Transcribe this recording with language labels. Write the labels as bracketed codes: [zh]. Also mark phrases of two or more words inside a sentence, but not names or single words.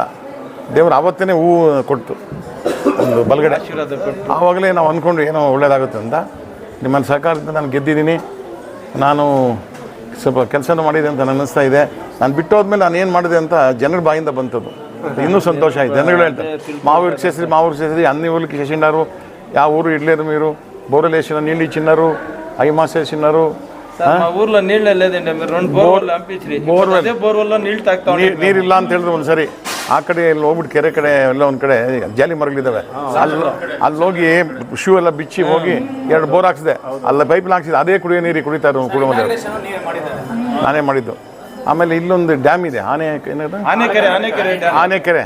[kn] ದೇವರು ಆವತ್ತೇ ಹೂವು ಕೊಟ್ಟು ಒಂದು ಬಲಗಡೆ ಆವಾಗಲೇ ನಾವು ಅಂದ್ಕೊಂಡು ಏನೋ ಒಳ್ಳೇದಾಗುತ್ತೆ ಅಂತ. ನಿಮ್ಮನ್ನು ಸಹಕಾರದಿಂದ ನಾನು ಗೆದ್ದಿದ್ದೀನಿ. ನಾನು ಸ್ವಲ್ಪ ಕೆಲಸನೂ ಮಾಡಿದೆ ಅಂತ ನನಗೆ ಅನ್ನಿಸ್ತಾ ಇದೆ. ನಾನು ಬಿಟ್ಟೋದ್ಮೇಲೆ ನಾನು ಏನು ಮಾಡಿದೆ ಅಂತ ಜನರ ಬಾಯಿಂದ ಬಂತದ್ದು. ಇನ್ನೂ ಸಂತೋಷ ಆಯಿತು. ಜನಗಳು ಹೇಳ್ತಾರೆ [te] మావూరికి చేసి అన్ని ఊళ్ళకి చేసిండారు. ಯಾವ ఊరు ఇడ్లేదు మీరు, బోర్లు వేసిన నీళ్ళు ఇచ్చినారు, ఐమాస్ వేసినారు. ఊర్లో నీళ్ళు లేదండి, మీరు 2 బోర్లు పంపించి బోర్వెల్లో నీళ్ళు తాగుతా [kn] ನೀರಿಲ್ಲ ಅಂತ ಹೇಳಿದ್ರು ಒಂದು ಸರಿ. ಆ ಕಡೆ ಇಲ್ಲಿ ಹೋಗ್ಬಿಟ್ಟು ಕೆರೆ ಕಡೆ ಎಲ್ಲ ಒಂದು ಕಡೆ ಜಾಲಿ ಮರಗಳಿದ್ದಾವೆ, ಅಲ್ಲಿ ಹೋಗಿ ಶೂ ಎಲ್ಲ ಬಿಚ್ಚಿ ಹೋಗಿ 2 ಬೋರ್ ಹಾಕ್ಸಿದೆ. ಅಲ್ಲ ಪೈಪ್ ಹಾಕ್ಸಿದೆ, ಅದೇ ಕುಡಿಯೋ ನೀರಿಗೆ ಕುಡಿತಾರೆ ಕುಟುಂಬದ. ನಾನೇ ಮಾಡಿದ್ದು. ಆಮೇಲೆ ಇಲ್ಲೊಂದು ಡ್ಯಾಮ್ ಇದೆ, ಆನೆಕೆರೆ.